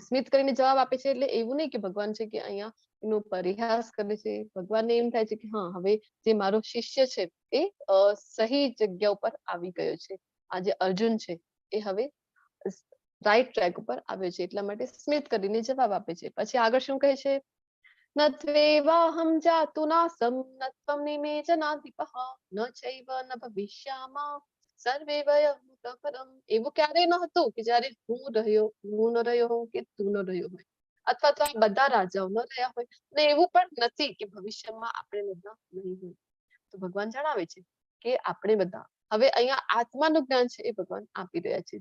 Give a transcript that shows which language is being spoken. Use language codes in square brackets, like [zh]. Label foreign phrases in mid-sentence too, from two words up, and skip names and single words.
[gu] સ્મિત કરીને જવાબ આપે છે એટલે એવું નહીં કે ભગવાન છે કે અહીંયા એનો પરિહાસ કરે છે. ભગવાનને એમ થાય છે કે હા, હવે જે મારો શિષ્ય છે એ સહી જગ્યા ઉપર આવી ગયો છે. આ જે અર્જુન છે એ હવે [en] right track [gu] ઉપર આવ્યો છે, એટલા માટે સ્મિત કરીને જવાબ આપે છે. પછી આગળ શું કહે છે? [sa] न त्वेवाहं जातु नासं न त्वं निमे जनाधिपः न चैव न भविष्यामा सर्वे वयमृतः परम. [gu] એવું ક્યારેય ન હતું કે જ્યારે હું ન રહ્યો હોઉં કે તું ન રહ્યો હોય, અથવા તો આ બધા રાજાઓ ન રહ્યા હોય, ને એવું પણ નથી કે ભવિષ્યમાં આપણે બધા નહીં હોય. તો ભગવાન જણાવે છે કે આપણે બધા, હવે અહીંયા આત્માનું જ્ઞાન છે એ ભગવાન આપી રહ્યા છે.